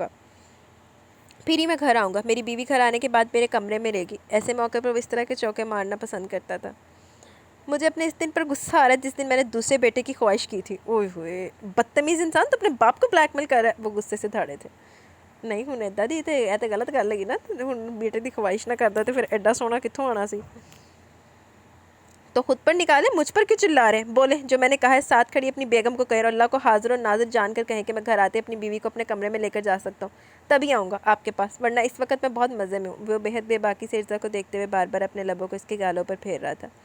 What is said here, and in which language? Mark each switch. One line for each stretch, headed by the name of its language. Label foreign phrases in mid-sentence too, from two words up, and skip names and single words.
Urdu: پھر ہی میں گھر آؤں گا، میری بیوی گھر آنے کے بعد میرے کمرے میں رہے گی۔ ایسے موقع پر وہ اس طرح کے چوکے مارنا پسند کرتا تھا۔ مجھے اپنے اس دن پر غصہ آ رہا ہے جس دن میں نے دوسرے بیٹے کی خواہش کی تھی۔ اوئے ہوئے، بدتمیز انسان، تو اپنے باپ کو بلیک میل کر رہا ہے۔ وہ غصے سے دھاڑے تھے۔
Punjabi: نہیں ہوں ایڈا دی تے اے تے غلط گل لگی نا، ہن بیٹے دی خواہش نہ کردا تے پھر ایڈا سونا کتھوں آنا سی؟
Urdu: تو خود پر نکالے، مجھ پر کیوں چلا رہے ہیں؟ بولے جو میں نے کہا ہے، ساتھ کھڑی اپنی بیگم کو کہے اور اللہ کو حاضر و ناظر جان کر کہیں کہ میں گھر آتے اپنی بیوی کو اپنے کمرے میں لے کر جا سکتا ہوں، تبھی آؤں گا آپ کے پاس، ورنہ اس وقت میں بہت مزے میں ہوں۔ وہ بے حد بے باکی سے ارزا کو دیکھتے ہوئے بار بار اپنے لبوں کو اس کے گالوں پر پھیر رہا تھا۔